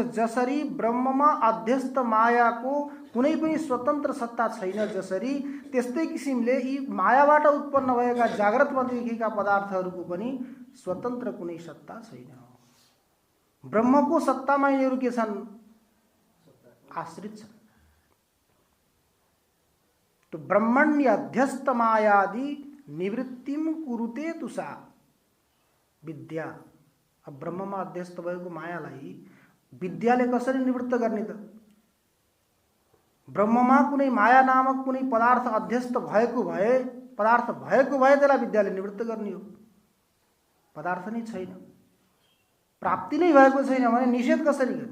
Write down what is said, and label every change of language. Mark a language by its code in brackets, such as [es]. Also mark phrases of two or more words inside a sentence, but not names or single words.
[ne] जसरी ब्रह्ममा अध्यस्त मायाको कुनै पनि स्वतन्त्र सत्ता छैन, जसरी त्यस्तै किसिमले यी मायाबाट उत्पन्न भएका जाग्रतमा देखिएका पदार्थहरूको पनि स्वतन्त्र कुनै सत्ता छैन। ब्रह्मको सत्तामा यिनीहरू के छन्? आश्रित छन्। [sa] तो ब्रह्मण्य अध्यस्त मायादि निवृत्तिम कुरुते तुसा विद्या। [ne] अब ब्रह्ममा अध्यस्त भएको मायालाई विद्याले कसरी निवृत्त गर्ने त? ब्रह्ममा कुनै माया नामक कुनै पदार्थ अध्यस्त भएको भए, पदार्थ भएको भए त्यसलाई विद्याले निवृत्त गर्ने हो। पदार्थ नै छैन, प्राप्ति नै भएको छैन भने निषेध कसरी गर्ने?